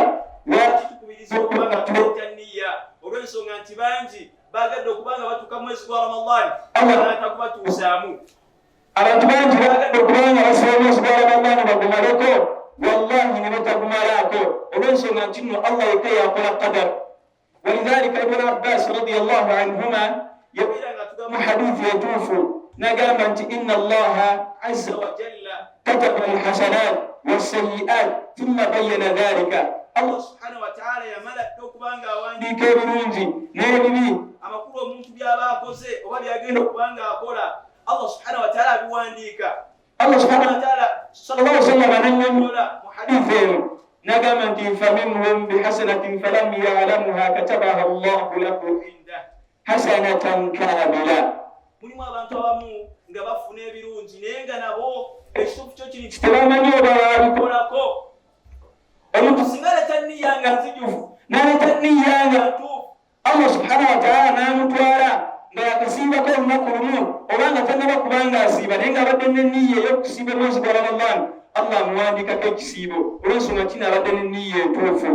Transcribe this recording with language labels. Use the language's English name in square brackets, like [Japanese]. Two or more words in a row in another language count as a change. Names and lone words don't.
[Ganda] Lwaki tukubiriza okubanga tuleeta nniya? Olw'ensonga nti bangi baagadde okubanga batuuka mwezi gwa Ramadan Allah n'atakubatuusaamu. Abantu bangi baagadde okubanga basiba omwezi gwa Ramadan bagumaleko, wallahi ne batagumalaako, olw'ensonga nti nno Allah yekka yakola qadar. Walidhalika Ibn Abbas [Arabic] رضي الله عنهما [Ganda] yabeera nga tugamba hadithi etuufu n'agamba nti [Arabic] إن الله عز وجل كتب الحسنات والسيئات ثم بين ذلك. الله سبحانه وتعالى [Ganda] yamala okubanga awandiika ebirungi n'ebibi, amakulu omuntu by'aba akoze oba byagenda okubanga akola [Arabic] الله سبحانه وتعالى [Ganda] abiwandiika. [Arabic] الله سبحانه وتعالى صلى الله عليه وسلم [Ganda] anannyonnyola mu hadithi eno nagamba nti [Arabic] فمن هم بحسنة فلم يعملها كتبها الله له عنده حسنة كاملة. [Ganda] Mulimu abantu abamu nga bafuna ebirungi naye nga nabo ekituufu kyo kiri tebamanyi oba babikolako. Omuntu singa aleta nniya nga nzijuvu n'aleta nniya nga ntuufu, [Arabic] الله سبحانه وتعالى [Ganda] n'amutwala nga yakasiibako olunaku lumu oba nga tannaba kubanga asiiba naye nga abadde n'enniya ey'okusiiba omwezi gwa Ramadan, Allah amuwandiikako ekisiibo olw'ensonga kinaabadde n'enniya entuufu.